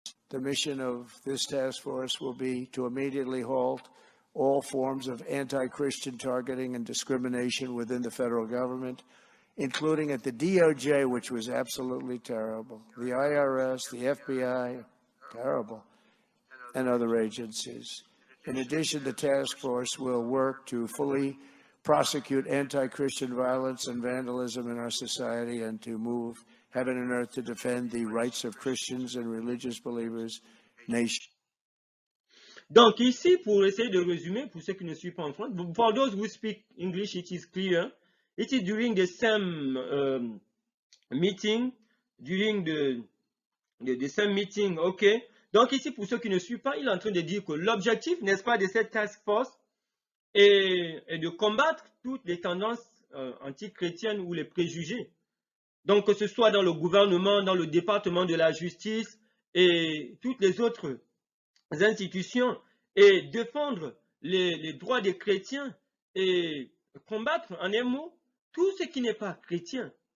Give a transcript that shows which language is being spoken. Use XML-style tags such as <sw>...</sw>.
<en>The mission of this task force will be to immediately halt all forms of anti-Christian targeting and discrimination within the federal government, including at the DOJ, which was absolutely terrible, the IRS, the FBI, terrible, and other agencies. In addition, the task force will work to fully prosecute anti-Christian violence and vandalism in our society and to move heaven and earth to defend the rights of Christians and religious believers, nation.</en> <fr>Donc ici, pour essayer de résumer, pour ceux qui ne suivent pas en France,</fr> <en>for those who speak English, it is clear. It is during the same meeting, during the same meeting, ok.</en> <fr>Donc ici, pour ceux qui ne suivent pas, il est en train de dire que l'objectif, n'est-ce pas, de cette task force est de combattre toutes les tendances anti-chrétiennes ou les préjugés. Donc que ce soit dans le gouvernement, dans le département de la justice et toutes les autres institutions, et défendre les droits des chrétiens et combattre en un mot tout ce qui n'est pas chrétien.</fr>